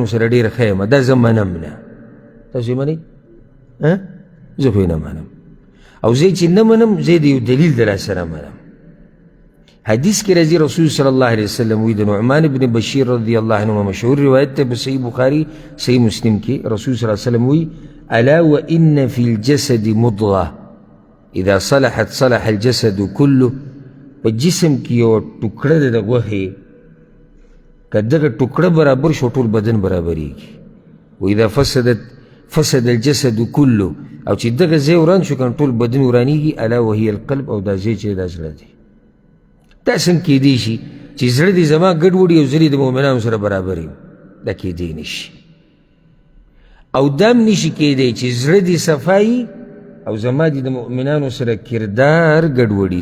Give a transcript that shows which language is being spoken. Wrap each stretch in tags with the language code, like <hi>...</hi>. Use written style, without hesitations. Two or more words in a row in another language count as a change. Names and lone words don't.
<ps>سره ډېر ښه یم دا زه منم نه تاسو یې منئ زه خو یې نه منم او زه چې نه منم زه د یو دلیل د لاسه نه منم حدیث کې راځي رسول</ps> <ar>صلی الله علیه وسلم</ar> <ps>وی د نعمان بن بشیر</ps> <ar>رضی الله عنه</ar> <ps>مشهور روایت ته په صحیح بخاري صحیح مسلم کې رسول</ps> <ar>صلی الله علیه وسلم</ar> <ps>وی</ps> <ar>الا وان فی الجسد مضغه اذا صلحت صلح الجسد كله.</ar> <ps>په جسم کې یو ټوکړه ده د غوښې، که دغه ټوکړه برابر شو ټول بدن برابریږي.</ps> <ar>واذا فسد الجسد كله،</ar> <ps>او چې دغه ځای وران شو کنه ټول بدن ورانیږي.</ps> <ar>الا وهي القلب،</ar> <ps>او دا ځای چې دا زړه دی. دا څنګه کیدی شي چې زړه دې زما ګډوډ او زړه د مؤمنانو سره برابر وي؟ دا کیدی نشي. او دام نشي کیدی چې زړه دې صفایي او زما دې د مؤمنانو سره کردار ګډوډي.</ps>